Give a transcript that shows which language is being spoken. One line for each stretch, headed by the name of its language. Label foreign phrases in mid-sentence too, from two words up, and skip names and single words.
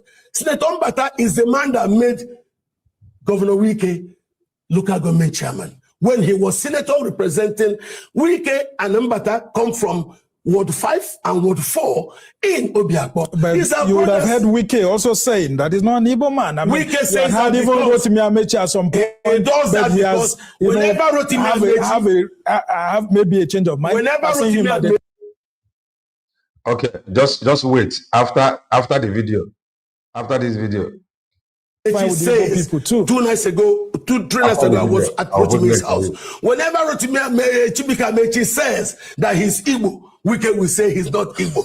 English: Senator Mbata is the man that made Governor Wike local government chairman. When he was senator representing, Wike and Mbata come from Ward 5 and Ward 4 in Obiakpo. But you would have heard Wike also saying that he's not an Igbo man. I mean, Wike says that even Rotimi Amechi at some point. He does that because whenever Rotimi Amechi have maybe a change of mind. Whenever Rotimi Amechi. Okay, just wait. After the video, after this video. He says 2 nights ago, 3 nights ago, I was at Rotimi's house. Whenever Rotimi Amechi says that he's Igbo, Wike will say he's not Igbo.